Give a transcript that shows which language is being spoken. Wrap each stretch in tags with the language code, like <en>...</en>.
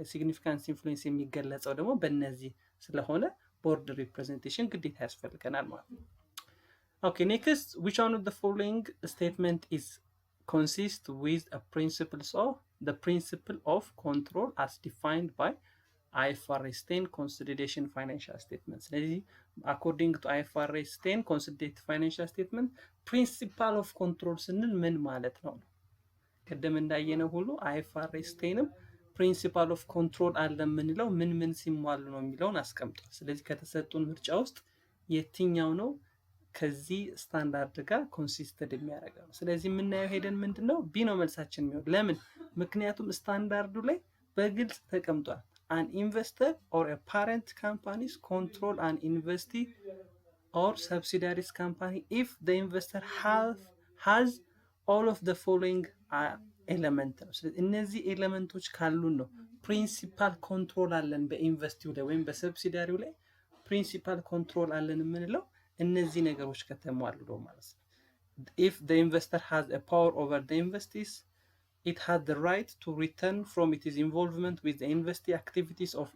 <en>significant influence</en> <am>የሚገለጸው ደግሞ በእነዚህ ስለሆነ board representation ግዴታ ያስፈልገናል ማለት ነው።</am> <en>Okay, next, which one of the following statement is consist with a principles of the principle of control as defined by IFRS 10 consolidation financial statements? According to IFRS 10 consolidated financial statement, principle of control</en> <am>ስንል ምን ማለት ነው? ቀደም እንዳየነው ሁሉ IFRS 10ም principle of control አለ የምንለው ምን ሲሟሉ ነው የሚለውን አስቀምጧል። ስለዚህ ከተሰጡን ምርጫ ውስጥ የትኛው ነው ከዚህ ስታንዳርድ ጋር ኮንሲስተንት የሚያደርገው? ስለዚህ የምናየው ሄደን ምንድነው ቢ ነው መልሳችን የሚሆን። ለምን? ምክንያቱም ስታንዳርዱ ላይ በግልጽ ተቀምጧል።</am> <en>an investor or a parent companies control an investee or subsidiaries company if the investor has all of the following element</en> <am>ነው። ስለዚህ እነዚህ ኤሌመንቶች ካሉን ነው ፕሪንሲፓል ኮንትሮል አለን በኢንቨስቲው ላይ ወይም በሰብሲዲያሪው ላይ ፕሪንሲፓል ኮንትሮል አለን የምንለው እነዚህ ነገሮች ከተሟሉ ነው ማለት ነው።</am> <en>if the investor has a power over the investees, it has the right to return from its involvement with the investee activities</en>